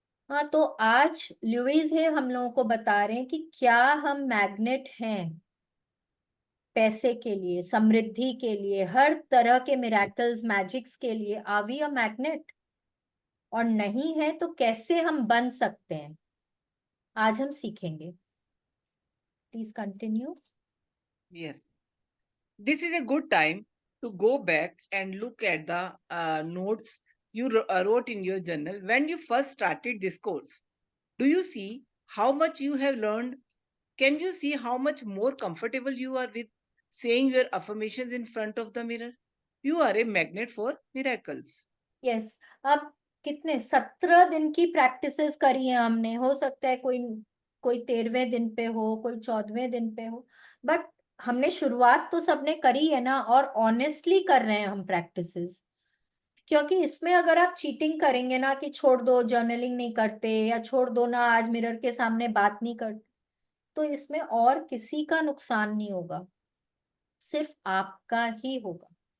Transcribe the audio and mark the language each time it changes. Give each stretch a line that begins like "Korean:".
Hindi: हाँ, तो आज लुइस है हम लोगों को बता रहे हैं कि क्या हम मैग्नेट हैं पैसे के लिए, समृद्धि के लिए, हर तरह के मिराकल्स मैजिक्स के लिए।
English: Are we a magnet?
Hindi: और नहीं है तो कैसे हम बन सकते हैं, आज हम सीखेंगे।
English: Please continue. Yes. This is a good time to go back and look at the notes you wrote in your journal when you first started this course. Do you see how much you have learned? Can you see how much more comfortable you are with saying your affirmations in front of the mirror? You are a magnet for miracles. Yes.
Hindi: अब कितने 17 दिन की practices करी है हमने। हो सकता है कोई कोई 13वें दिन पे हो, कोई 14वें दिन पे हो, बट हमने शुरुआत तो सबने करी है ना। और ऑनेस्टली कर रहे हैं हम प्रैक्टिसेस। क्योंकि इसमें अगर आप चीटिंग करेंगे ना कि छोड़ दो जर्नलिंग नहीं करते, या छोड़ दो ना आज मिरर के सामने बात नहीं करते, तो इसमें और किसी का नुकसान नहीं होगा, सिर्फ आपका ही होगा।